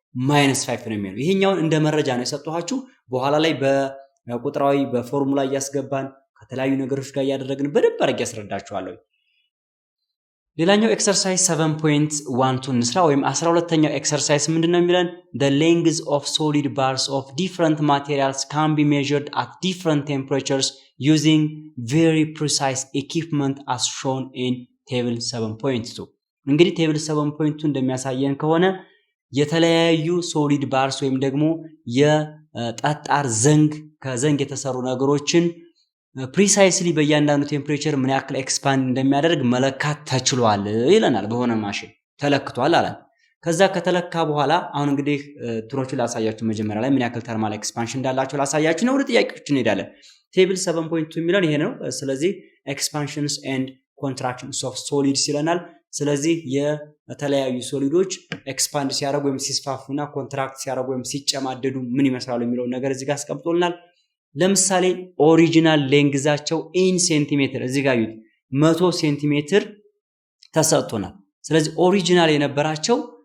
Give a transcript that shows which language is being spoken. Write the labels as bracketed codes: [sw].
[am] -5 ነው የሚሆነው። ይሄኛውን እንደ መረጃ ነው የሰጠኋችሁ። በኋላ ላይ በቁጥራዊ በፎርሙላ እያስገባን ከተለያዩ ነገሮች ጋር እያደረግን በደንብ አድርጌ ያስረዳችኋለሁ። ሌላኛው ኤክሰርሳይዝ 7.12 እንስራ። ወይም 12ኛው ኤክሰርሳይዝ ምንድነው የሚለን? [en] the length of solid bars of different materials can be measured at different temperatures using very precise equipment as shown in table 7.2። [am] እንግዲህ ቴብል 7.2 እንደሚያሳየን ከሆነ የተለያዩ ሶሊድ ባርስ ወይም ደግሞ የጠጣር ከዘንግ የተሰሩ ነገሮችን ፕሪሳይስሊ በእያንዳንዱ ቴምፕሬቸር ምን ያክል ኤክስፓንድ እንደሚያደርግ መለካት ተችሏል ይለናል። በሆነ ማሽን ተለክቷል አለ። ከዛ ከተለካ በኋላ አሁን እንግዲህ ትሮቹን ላሳያችሁ። መጀመሪያ ላይ ምን ያክል ተርማል ኤክስፓንሽን እንዳላቸው ላሳያችሁ ነው። ወደ ጥያቄዎች እንሄዳለን። ቴብል 7.2 የሚለን ይሄ ነው። ስለዚህ ኤክስፓንሽንስ ኤንድ ኮንትራክሽንስ ኦፍ ሶሊድስ ይለናል። ስለዚህ የተለያዩ ሶሊዶች ኤክስፓንድ ሲያደርጉ ወይም ሲስፋፉና ኮንትራክት ሲያደርጉ ወይም ሲጨማደዱ ምን ይመስላሉ የሚለውን ነገር እዚህ ጋር አስቀምጦልናል። ለምሳሌ ኦሪጂናል ሌንግዛቸው ኢን ሴንቲሜትር እዚህ ጋር ዩት 100 ሴንቲሜትር ተሰጥቶናል። ስለዚህ ኦሪጂናል የነበራቸው